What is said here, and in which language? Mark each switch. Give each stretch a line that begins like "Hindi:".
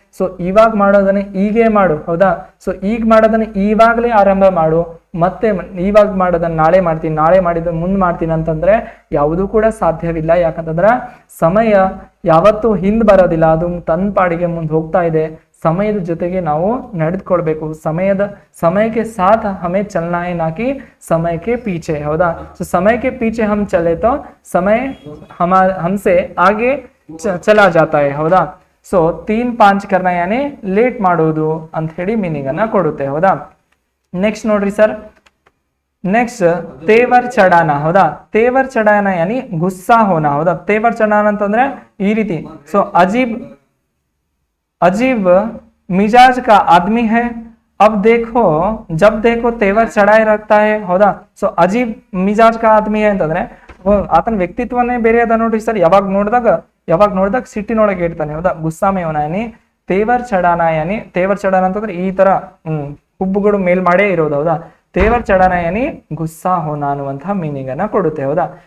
Kannada: So ಇವಾಗ ಮಾಡೋದನ್ನ ಈಗೇ ಮಾಡು ಹೌದಾ. ಸೊ ಈಗ ಮಾಡೋದನ್ನ ಇವಾಗಲೇ ಆರಂಭ ಮಾಡು. ಮತ್ತೆ ಇವಾಗ ಮಾಡೋದನ್ನ ನಾಳೆ ಮಾಡ್ತೀನಿ, ನಾಳೆ ಮಾಡಿದ ಮುಂದ್ ಮಾಡ್ತೀನಿ ಅಂತಂದ್ರೆ ಯಾವುದೂ ಕೂಡ ಸಾಧ್ಯವಿಲ್ಲ. ಯಾಕಂತಂದ್ರ ಸಮಯ ಯಾವತ್ತೂ ಹಿಂದ್ ಬರೋದಿಲ್ಲ, ಅದು ತನ್ನ ಪಾಡಿಗೆ ಮುಂದೆ ಹೋಗ್ತಾ ಇದೆ. ಸಮಯದ ಜೊತೆಗೆ ನಾವು ನಡೆದುಕೊಳ್ಬೇಕು. ಸಮಯಕ್ಕೆ
Hindi: साथ हमें चलना है ना कि समय के पीछे हौदा. तो समय के पीछे हम चले तो समय हमसे आगे चला जाता है ಹೌದಾ.
Kannada: ಸೊ
Hindi: 3-5 करना यानी
Kannada: ಲೇಟ್ ಮಾಡೋದು ಅಂತ ಹೇಳಿ ಮೀನಿಂಗ್ ಅನ್ನ ಕೊಡುತ್ತೆ ಹೌದಾ. ನೆಕ್ಸ್ಟ್ ನೋಡ್ರಿ ಸರ್, ನೆಕ್ಸ್ಟ್ ತೇವರ್ ಚಡಾನ ಹೌದಾ.
Hindi: ತೇವರ್ ಚಡಾನ ಯಾನಿ ಗುಸ್ಸಾ ಹೋನ
Kannada: ಹೌದಾ. ತೇವರ್ ಚಡಾನ ಅಂತಂದ್ರೆ ಈ ರೀತಿ.
Hindi: ಸೊ अजीब मिजाज का आदमी है, अब देखो जब देखो तेवर चढ़ाए रखता है ಹೌದಾ.
Kannada: ಸೊ
Hindi: ಅಜೀಬ್ ಮಿಜಾಜ್ ಕಾ ಆದ್ಮಿ
Kannada: ಅಂತಂದ್ರೆ ಆತನ ವ್ಯಕ್ತಿತ್ವನೇ ಬೇರೆ ಅದ ನೋಡ್ರಿ ಸರ್. ಯಾವಾಗ ನೋಡಿದಾಗ ಸಿಟ್ಟಿನೊಳಗೆ ಇರ್ತಾನೆ ಹೌದಾ.
Hindi: ಗುಸ್ಸಾಮೆ ಯಾನಿ ತೇವರ್ ಚಡಾನ
Kannada: ಯಾನಿ, ತೇವರ್ ಚಡಾನ ಅಂತಂದ್ರೆ ಈ ತರ ಹುಬ್ಬುಗಳು ಮೇಲ್ ಮಾಡೇ ಇರೋದು ಹೌದಾ.
Hindi: ತೇವರ್ ಚಡಾನ ಯಾನಿ ಗುಸ್ಸಾ ಹೋನ
Kannada: ಅನ್ನುವಂತಹ ಮೀನಿಂಗ್ ಅನ್ನ ಕೊಡುತ್ತೆ ಹೌದಾ.